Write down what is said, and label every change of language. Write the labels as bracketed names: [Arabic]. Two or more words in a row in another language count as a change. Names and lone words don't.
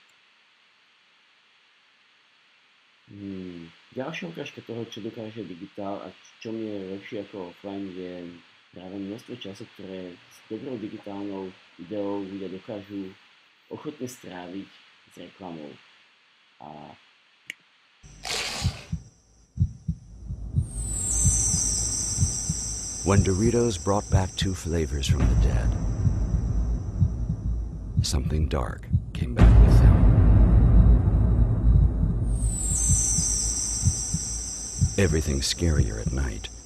[Slovak] Ďalšia ukážka toho, čo dokáže digitál a čo mi je lepšie ako offline, je práve množstvo času, ktoré s dobrou digitálnou ideou ľudia dokážu ochotne stráviť s reklamou. A [English] when Doritos brought back 2 flavors from the dead, something dark came back with them. Everything's scarier at night.